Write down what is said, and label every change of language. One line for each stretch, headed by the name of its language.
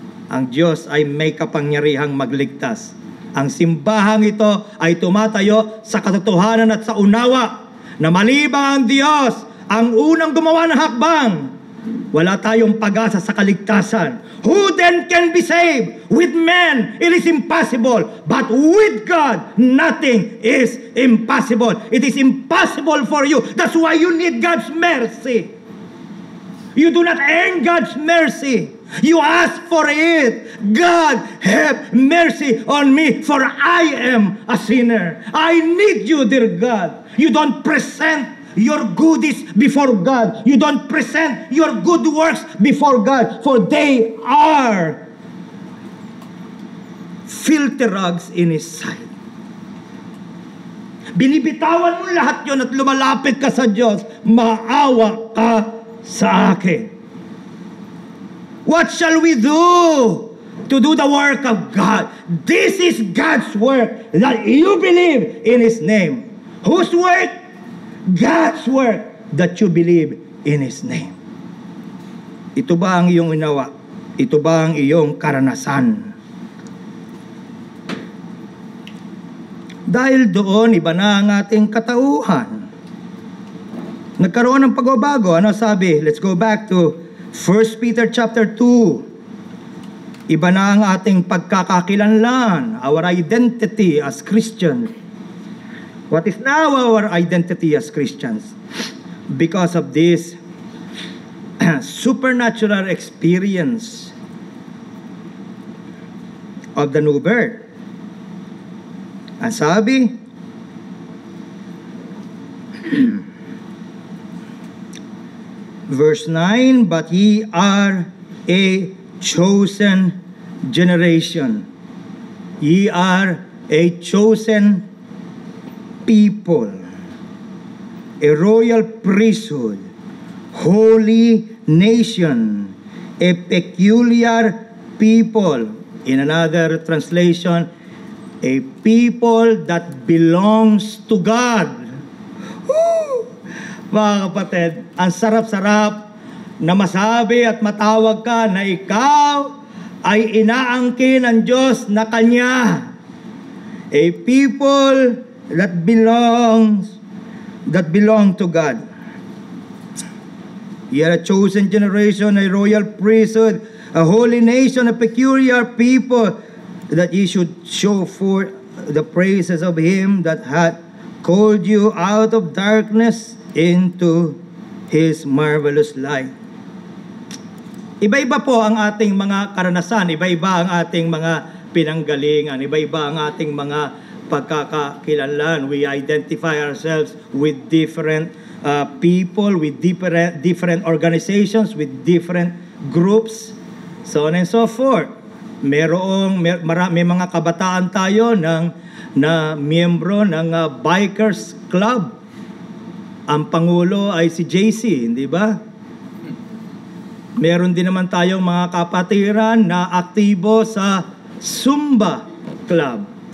Filipino: Ang Diyos ay may kapangyarihang magligtas. Ang simbahang ito ay tumatayo sa katotohanan at sa unawa na malibang ang Diyos ang unang gumawa ng hakbang. Wala tayong pag-asa sa kaligtasan.
English: Who then can be saved? With men, it is impossible. But with God, nothing is impossible. It is impossible for you. That's why you need God's mercy. You do not earn God's mercy. You ask for it. God, have mercy on me, for I am a sinner. I need you, dear God. You don't present your goodies before God. You don't present your good works before God, for they are filthy rags in His sight.
Filipino: Binibitawan mo lahat yon at lumalapit ka sa Diyos. Maawa ka sa akin.
English: What shall we do to do the work of God? This is God's work, that you believe in His name. Whose work? God's work, that you believe in His name.
Filipino: Ito ba ang iyong unawa? Ito ba ang iyong karanasan? Dahil doon, iba na ang ating katauhan. Nagkaroon ng pagbabago. Ano sabi?
English: Let's go back to 1 Peter chapter 2.
Filipino: Iba na ang ating pagkakakilanlan,
English: our identity as Christian. What is now our identity as Christians? Because of this supernatural experience of the new birth.
Filipino: Ang sabi,
English: verse 9, but ye are a chosen generation. Ye are a chosen people, a royal priesthood, holy nation, a peculiar people. In another translation, a people that belongs to God. Woo!
Filipino: Mga kapatid, ang sarap-sarap na masabi at matawag ka na ikaw ay inaangkin ng Diyos na Kanya.
English: A people that belong to God. Ye are a chosen generation, a royal priesthood, a holy nation, a peculiar people, that ye should show forth the praises of Him that hath called you out of darkness into His marvelous light.
Filipino: Iba-iba po ang ating mga karanasan, iba-iba ang ating mga pinanggalingan, iba-iba ang ating mga pagkakakilanlan.
English: We identify ourselves with different people, with different organizations, with different groups, so on and so forth.
Filipino: May mga kabataan tayo na miyembro ng Bikers Club. Ang pangulo ay si JC, hindi ba? Meron din naman tayong mga kapatiran na aktibo sa Zumba Club.